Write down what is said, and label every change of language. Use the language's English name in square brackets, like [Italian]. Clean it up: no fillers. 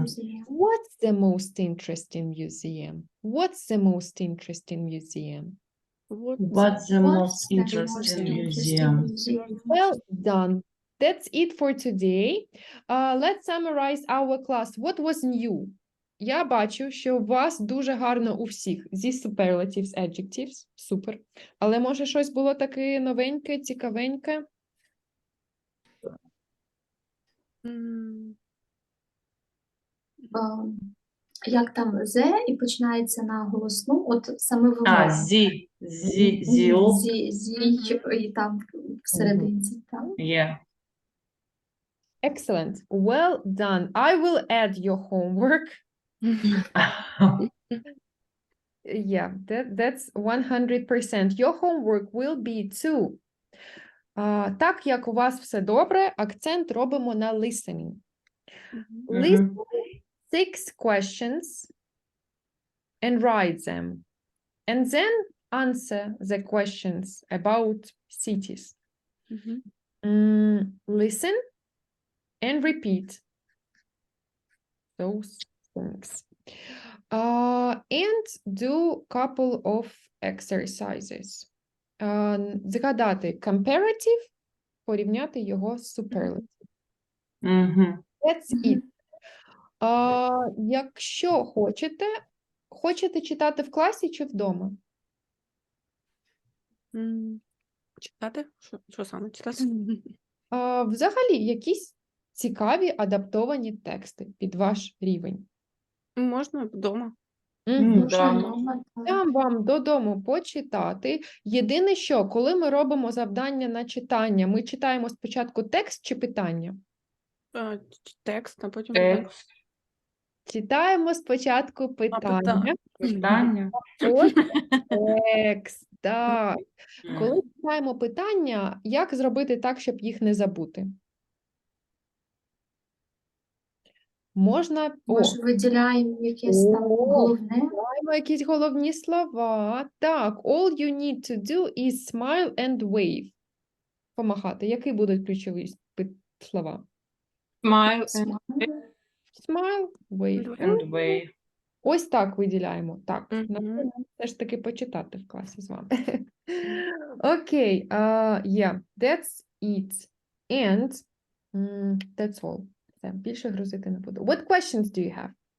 [English] museum. What's the most interesting museum? What's the most interesting museum? What What's the What's the interesting interesting museum? museum? Well done. That's it for today. Let's summarize our class. What was new? [Ukrainian] Я бачу, що у вас дуже гарно у всіх зі superlatives, adjectives. Супер. Але може щось було таке новеньке, цікавеньке? М, Як там «зе» і починається на голосну, от саме вимова. А, зіл. Зі, і там всерединці. Так. [English] Yeah. Excellent. Well done. I will add your homework. Yeah, that's 100%. Your homework will be to. [Ukrainian] Так як у вас все добре, акцент робимо на listening. мгм. [English] Listen 6 questions and write them. And then answer the questions about cities. Мгм. Listen and repeat those things. And do couple of exercises. [Ukrainian] Згадати comparative, порівняти його з superlative. Мгм. [English] That's Мгм. it. [Ukrainian] Якщо хочете читати в класі чи вдома? Читати? Що саме читати? Взагалі, якісь цікаві адаптовані тексти під ваш рівень. Можна вдома. Мгм. Да. Вдома, так. Дам вам додому почитати. Єдине що, коли ми робимо завдання на читання, ми читаємо спочатку текст чи питання? Текст, а потім Текст. Читаємо спочатку питання. Питання. Ось текст, так. Коли читаємо питання, як зробити так, щоб їх не забути? Можна... Може, виділяємо якесь там О. головне. Маємо якісь головні слова. Так, [English] all you need to do is smile and wave. [Ukrainian] Помахати. Які будуть ключові слова? [English] Smile and [Ukrainian] Смайлик. [English] Smile, wave. And way. [Ukrainian] Ось так виділяємо. Так, Мгм. напевно, все ж таки почитати в класі з вами. [English] Окей, yeah, that's it. And that's all. [Ukrainian] Все, більше грузити не буду. [English] What questions do you have?